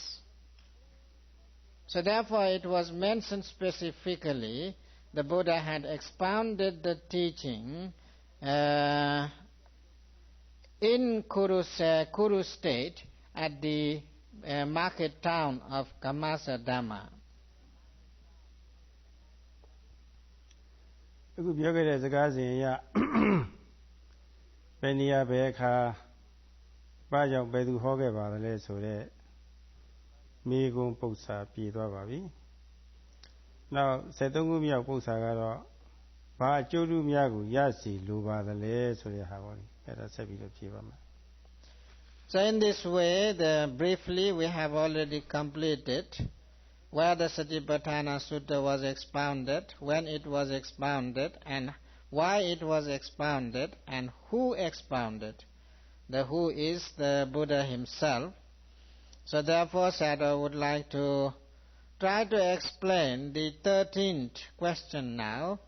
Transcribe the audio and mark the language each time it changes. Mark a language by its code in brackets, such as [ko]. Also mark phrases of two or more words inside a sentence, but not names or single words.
[en] So therefore it was mentioned specifically the Buddha had expounded the teaching in Kuru state at the market town of Kammasadhamma. [my] အခုပြောခဲ့တဲ့စကားစဉ်အရဘယ်နေရာဘယ်အခါဘာကြောင့်ဘယ်သူဟောခဲ့ပါလဲဆိုတဲ့မိဂုံပု္ပ္ပာပြည်သွားပါပြီ။နောက်73ခုမြောက်ပု္ပ္ပာကတော့ဘာအကျိုးတူများကိုရစီလိုပါသလဲဆိုတဲ့ဟာပေါ့လေ။အဲ့ဒါဆက်ပြီးတော့ဖြေပါမယ်။ [en] So in this way, briefly we have already completed where the Satipatthana Sutta was expounded, when it was expounded, and why it was expounded, and who expounded. The who is the Buddha himself. So therefore Sayadaw would like to try to explain the 13th question now.